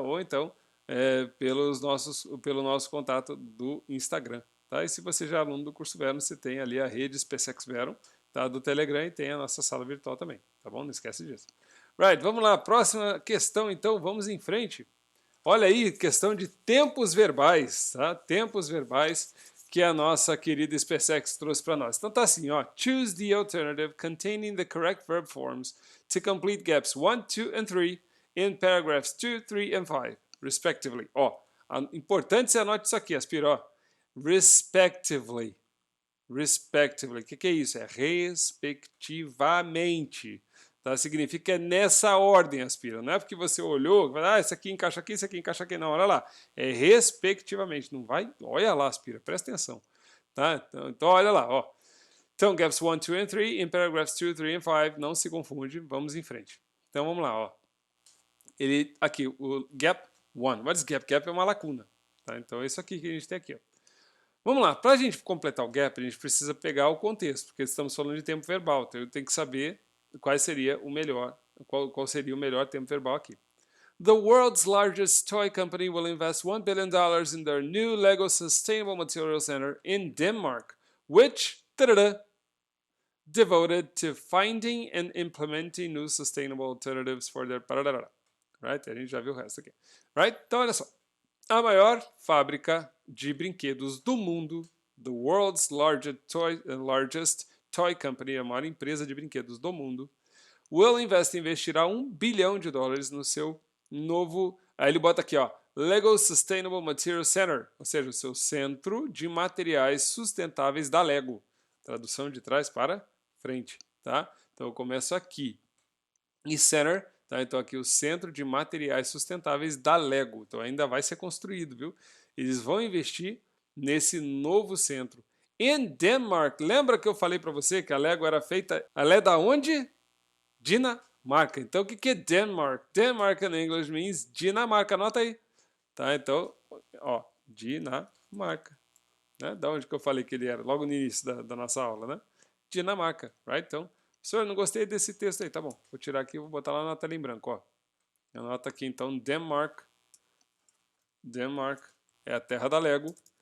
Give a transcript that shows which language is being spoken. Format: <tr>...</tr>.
<pt>Ou então pelo nosso contato do Instagram, tá? E se você já é aluno do curso Verum, você tem ali a rede SpaceX Verum, tá? Do Telegram, e tem a nossa sala virtual também, tá bom? Não esquece disso. Right, vamos lá. Próxima questão, então, vamos em frente. Olha aí, questão de tempos verbais, tá? Tempos verbais que a nossa querida SpaceX trouxe para nós. Então tá assim, ó.</pt> <en>Choose the alternative containing the correct verb forms to complete gaps 1, 2 and 3 in paragraphs 2, 3 and 5, respectively.</en> <pt>Ó, importante você anote isso aqui, Aspira, ó. Respectively. Respectively. O que é isso? É respectivamente. Tá? Significa que é nessa ordem, Aspira. Não é porque você olhou, esse aqui encaixa aqui, esse aqui encaixa aqui. Não, olha lá. É respectivamente. Não vai. Olha lá, Aspira. Presta atenção. Tá? Então olha lá. Ó.</pt> <en>Então, gaps 1, 2 and 3 in paragraphs 2, 3 and 5.</en> <pt>Não se confunde. Vamos em frente. Então vamos lá. Ó. Ele, aqui, o gap 1.</pt> <en>What is gap?</en> <pt>Gap é uma lacuna. Tá? Então é isso aqui que a gente tem aqui. Ó. Vamos lá, para a gente completar o gap, a gente precisa pegar o contexto, porque estamos falando de tempo verbal, então eu tenho que saber qual seria o melhor tempo verbal aqui.</pt> <en>The world's largest toy company will invest $1 billion in their new Lego Sustainable Materials Center in Denmark, which devoted to finding and implementing new sustainable alternatives for their... Right?</en> <pt>A gente já viu o resto aqui. Right? Então, olha só. A maior fábrica de brinquedos do mundo,</pt> <en>the world's largest toy company,</en> <pt>a maior empresa de brinquedos do mundo, investirá $1 bilhão no seu novo... Aí ele bota aqui, ó, Lego Sustainable Materials Center, ou seja, o seu centro de materiais sustentáveis da Lego. Tradução de trás para frente, tá? Então eu começo aqui. E Center... Tá, então aqui o Centro de Materiais Sustentáveis da Lego. Então ainda vai ser construído, viu? Eles vão investir nesse novo centro. In Denmark, lembra que eu falei para você que a Lego era feita... Ela é da onde? Dinamarca. Então o que é Denmark?</pt> <en>Denmark in English means Dinamarca.</en> <pt>Anota aí. Tá, então, ó, Dinamarca. Né? Da onde que eu falei que ele era? Logo no início da nossa aula, né? Dinamarca, right? Então... Senhor, não gostei desse texto aí, tá bom. Vou tirar aqui e vou botar lá na tela em branco, ó. Anota aqui então, Denmark. Denmark é a terra da Lego.</pt>